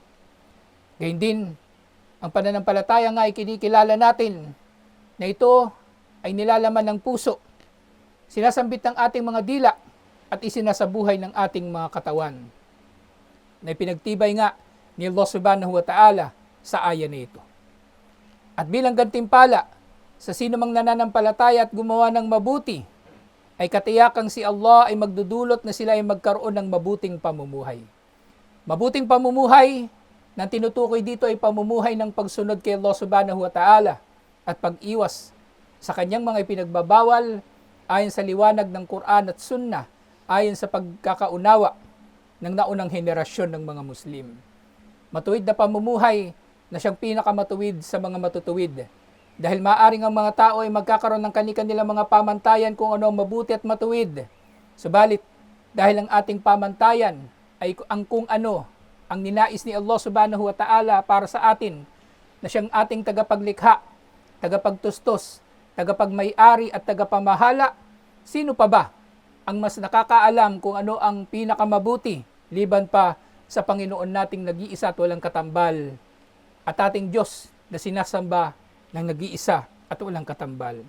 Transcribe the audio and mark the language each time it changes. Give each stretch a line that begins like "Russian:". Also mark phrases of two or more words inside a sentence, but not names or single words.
Filipino: Gayun din, ang pananampalataya nga ay kinikilala natin na ito ay nilalaman ng puso, sinasambit ng ating mga dila at isinasabuhay ng ating mga katawan, na pinagtibay nga ni Allah
Arabic: سبحانه وتعالى
Filipino: sa aya na ito. At bilang gantimpala sa sino mang nananampalataya at gumawa ng mabuti, ay katiyakang si Allah ay magdudulot na sila ay magkaroon ng mabuting pamumuhay. Mabuting pamumuhay na tinutukoy dito ay pamumuhay ng pagsunod kay Allah
Arabic: سبحانه وتعالى
Filipino: at pag-iwas sa kanyang mga ipinagbabawal ayon sa liwanag ng Quran at Sunnah, ayon sa pagkakaunawa ng naunang henerasyon ng mga Muslim. Matuwid na pamumuhay na siyang pinakamatuwid sa mga matutuwid. Dahil maaring ang mga tao ay magkakaroon ng kanilang mga pamantayan kung ano ang mabuti at matuwid. Subalit, dahil ang ating pamantayan ay ang kung ano ang ninais ni Allah
Arabic: سبحانه وتعالى
Filipino: para sa atin, na siyang ating tagapaglikha, tagapagtustos, tagapagmay-ari at tagapamahala, sino pa ba ang mas nakakaalam kung ano ang pinakamabuti liban pa sa Panginoon nating nag-iisa at walang katambal at ating Diyos na sinasamba ng nag-iisa at walang katambal.